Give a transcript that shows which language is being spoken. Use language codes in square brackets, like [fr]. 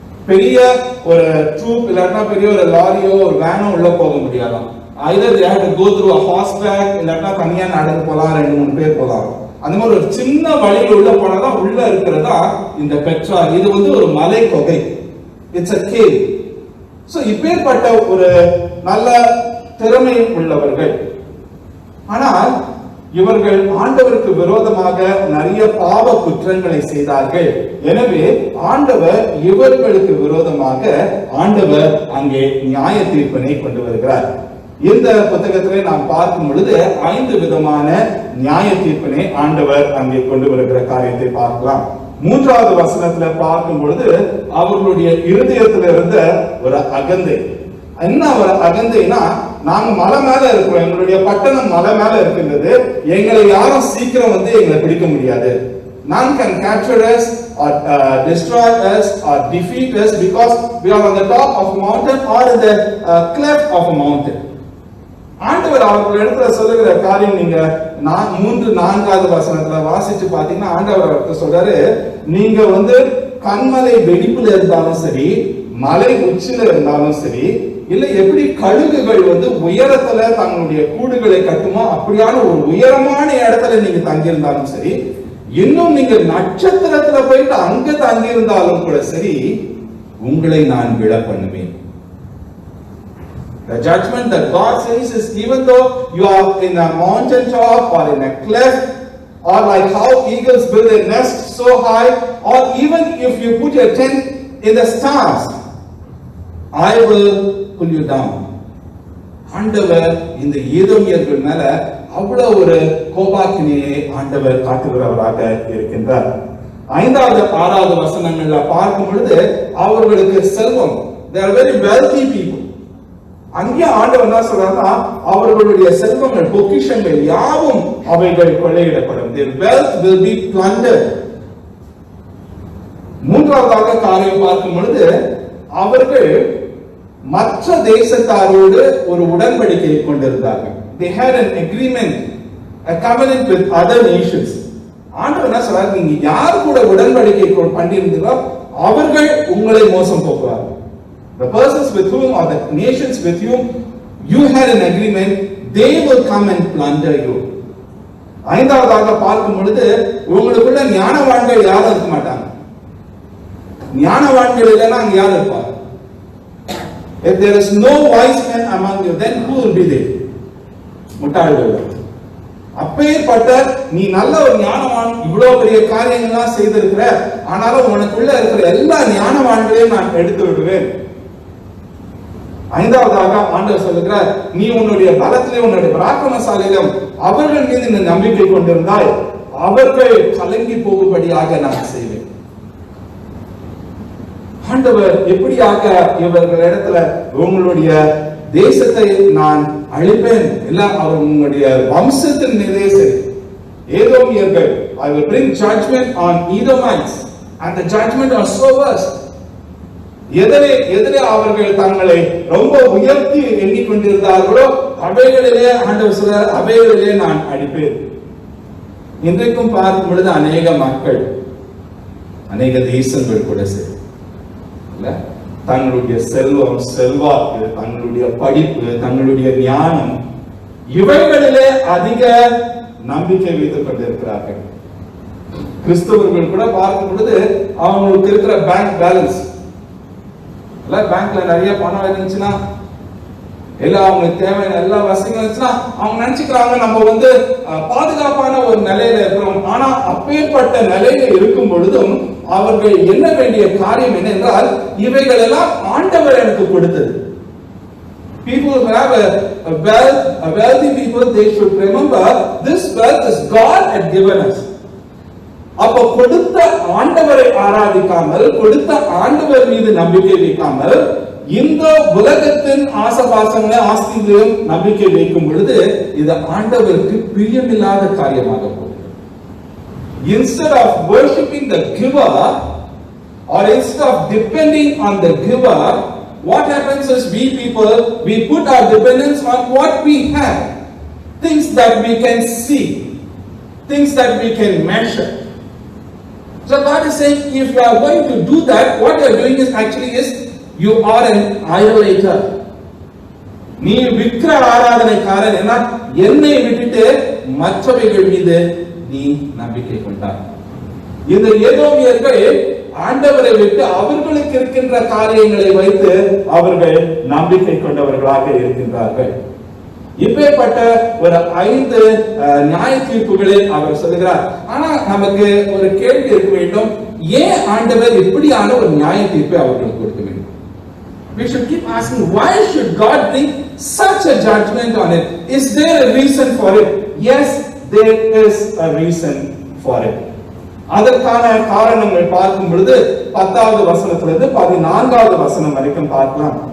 [ta] பெரிய ஒரு ட்ரூப் இல்லாட்டா பெரிய ஒரு லாரியோ ஒரு வேனோ உள்ள போக முடியாதான். [en] either they have to go through a horseback, [ta] இல்லாட்டா தனியா நடந்து போலாம், 2-3 பேர் போலாம். அந்த மாதிரி ஒரு சின்ன வழியில் உள்ள போனாதான் உள்ள இருக்கிறதா இந்த பெட்ரா. இது ஒரு மலை குகை. [en] It's a cave. [ta] சோ இப்பேற்பட்ட ஒரு நல்ல திறமை உள்ளவர்கள். ஆனால் இவர்கள் ஆண்டவருக்கு விரோதமாக நிறைய பாவ குற்றங்களை செய்தார்கள். எனவே ஆண்டவர் இவர்களுக்கு விரோதமாக ஆண்டவர் அங்கே நியாய தீர்ப்பினை கொண்டு வருகிறார். இந்த புத்தகத்திலே நாம் பார்க்கும் பொழுது 5 விதமான நியாய தீர்ப்பினை ஆண்டவர் அங்கே கொண்டு வருகிற காரியத்தை பார்க்கலாம். 3வது வசனத்துல பார்க்கும் பொழுது அவர்களுடைய இருதயத்தில் இருந்த ஒரு அகந்தை. என்ன ஒரு அகந்தைனா, நாங்க மலை மேல இருக்கிறோம், எங்களுடைய பட்டணம் மலை மேல இருக்கின்றது, எங்களை யாரும் சீக்கிரம் எங்களை பிடிக்க முடியாது. [en] None can capture us or destroy us or defeat us because we are on the top of a mountain or in the cleft of a mountain. [ta] ஆண்டவர் அவர்கள் இடத்துல சொல்லுகிற காரியம் நீங்க 3-4வது வசனத்துல வாசிச்சு பாத்தீங்கன்னா, ஆண்டவர் சொல்றாரு, நீங்க கண்மலை வெடிப்புல இருந்தாலும் சரி, மலை உச்சில இருந்தாலும் சரி, இல்ல எப்படி கழுகுகள் உயரத்துல தங்களுடைய கூடுகளை கட்டுமோ அப்படியான ஒரு உயரமான இடத்துல நீங்க தங்கியிருந்தாலும் சரி, இன்னும் நீங்க நட்சத்திரத்துல போயிட்டு அங்க தங்கியிருந்தாலும் கூட சரி, உங்களை நான் விழ பண்ணுவேன். [en] The judgment that God says is, even though you are in a mountain top or in a cliff, or like how eagles build a nest so high, or even if you put your tent in the stars, I will pull you down. [ta] ஆண்டவர் இந்த ஏதோமியர்கள் மேல அவ்வளவு ஒரு கோபாக்கினியை ஆண்டவர் காட்டுகிறவராக இருக்கின்றார். 5வது 6வது வசனங்கள்ல பார்க்கும் பொழுது அவர்களுக்கு செல்வம், [en] they are very wealthy people. [ta] அங்கே ஆண்டவர் என்ன சொல்றாருன்னா, அவர்களுடைய செல்வங்கள், பொக்கிஷங்கள் யாவும் அவைகள் கொள்ளையிடப்படும். [en] Their wealth will be plundered. [ta] 3வது காரியம் பார்க்கும் பொழுது அவர்கள் மற்ற தேசத்தாரோடு ஒரு உடன்படிக்கை கொண்டிருந்தார்கள். [en] They had an agreement, a covenant with other nations. [ta] ஆண்டவர் என்ன சொல்றாரு, நீங்க யார் கூட உடன்படிக்கை பண்ணியிருந்தீங்களோ அவர்கள் உங்களை மோசம் போக்குவார்கள். [en] The persons with whom or the nations with whom you had an agreement, they will come and plunder you. [ta] 5வது பார்க்கும் பொழுது உங்களுக்குள்ள ஞானவான்கள் யாரும் இருக்க மாட்டாங்க. ஞானவான்கள் இல்லைன்னா அங்க யார் இருப்பாங்க? [en] If there is no wise men among you, then who will be there? [ta] முட்டாள்கள். அப்பேற்பட்ட நீ நல்ல ஒரு ஞானவான், இவ்வளவு பெரிய காரியங்கள்லாம் செய்திருக்கிற, ஆனாலும் உனக்குள்ள இருக்கிற எல்லா ஞானவான்களையும் நான் எடுத்து விடுவேன். 5வது ஆண்டவர் சொல்லுகிறார், நீ உன்னுடைய பலத்திலே உன்னுடைய பராக்கிரமசாலியிலும் அவர்கள் மீது நீ நம்பிக்கை கொண்டிருந்தால் அவர்கள் கலங்கி போகும்படியாக நான் செய்வேன். ஆண்டவர் எப்படியாக இவர்களிடத்துல உங்களுடைய தேசத்தை நான் அழிப்பேன், எல்லாம் அவர் உங்களுடைய வம்சத்தின் மீதே சரி. [en] ஏதோமியர்கள், I will bring judgment on Edomites and the judgment on so worst. [ta] எதிரே அவர்கள் தங்களை ரொம்ப உயர்த்தி எண்ணிக்கொண்டிருந்தார்களோ அவைகளிலே ஆண்டவர் சொல்றார், அவைகளிலே நான் அடிப்பேன். இன்றைக்கும் பார்க்கும் பொழுது அநேக மக்கள், அநேக தேசங்கள் கூட சரி, தங்களுடைய செல்வம், செல்வாக்கு, தங்களுடைய படிப்பு, தங்களுடைய ஞானம், இவைகளிலே அதிக நம்பிக்கை வைத்துக் கொண்டிருக்கிறார்கள். கிறிஸ்தவர்கள் கூட பார்க்கும் பொழுது அவங்களுக்கு இருக்கிற பேங்க் பேலன்ஸ், பேங்க்ல நிறைய பணம் இருந்துச்சுன்னா, எல்லாம் அவங்களுக்கு தேவையான எல்லா வசதிகளும் இருந்துச்சுன்னா அவங்க நினைச்சுக்கிறாங்க நம்ம பாதுகாப்பான ஒரு நிலையில இருக்கிறோம். ஆனா அப்பேற்பட்ட நிலையில இருக்கும் பொழுதும் அவர்கள் என்ன வேண்டிய காரியம் என்ன என்றால், இவைகள் எல்லாம் ஆண்டவர் எனக்கு கொடுத்தது. [en] People who have a wealthy people, they should remember this wealth is God had given us. [ta] அப்ப கொடுத்த ஆண்டவரை ஆராதிக்காமல், கொடுத்த ஆண்டவர் மீது நம்பிக்கை வைக்காமல், இந்த உலகத்தின் ஆசபாசங்களை ஆஸ்திகளையும் நம்பிக்கை வைக்கும் பொழுது இது ஆண்டவருக்கு பிரியமில்லாத காரியமாக போகும். [en] Instead of worshipping the giver or instead of depending on the giver, what happens is we put our dependence on what we have, things that we can see, things that we can measure. So God is saying, if you are going to do that, what you are doing is you are an idolater. [ta] நீ விக்கிர ஆராதனைக்காரன். ஏன்னா என்னை விட்டுட்டு மற்றவைகள் மீது நீ நம்பிக்கை கொண்டார். இந்த ஏதோமியர்கள் ஆண்டவரை விட்டு அவர்களுக்கு இருக்கின்ற காரியங்களை வைத்து அவர்கள் நம்பிக்கை கொண்டவர்களாக இருக்கின்றார்கள். இப்பேற்பட்ட ஒரு 5 நியாய தீர்ப்புகளை அவர் சொல்லுகிறார். ஆனா நமக்கு ஒரு கேள்வி இருக்க வேண்டும், ஏன் ஆண்டவர் இப்படியான ஒரு நியாய தீர்ப்பை அவர்களுக்கு கொடுக்க வேண்டும்? [en] We should keep asking, why should God bring such a judgment on it? Is there a reason for it? Yes, there is a reason for it. [ta] அதற்கான காரணங்கள் பார்க்கும் பொழுது 10வது வசனத்திலிருந்து 14வது வசனம் வரைக்கும் பார்க்கலாம்.